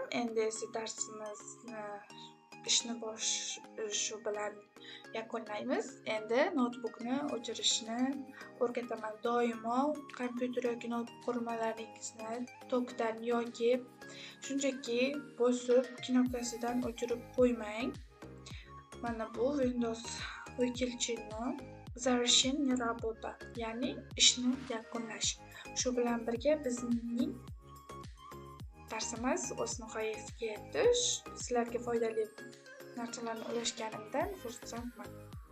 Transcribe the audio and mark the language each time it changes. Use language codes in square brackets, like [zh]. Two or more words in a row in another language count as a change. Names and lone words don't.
[uz] Endi esa darsimizni ishni shu bilan yakunlaymiz. Endi notebookni o'chirishni o'rgataman. Doimo kompyuter yoki notebook qurilmalaringizni tokdan yoki shunchaki bosib knopkasidan o'chirib qo'ymang. Mana bu [ru] Windows выключение, завершение работы, [uz] ya'ni ishni yakunlash. Shu bilan birga bizning darsimiz o'z nihoyasiga yetdi. Sizlarga foydali narsalarni ulashganimdan xursandman.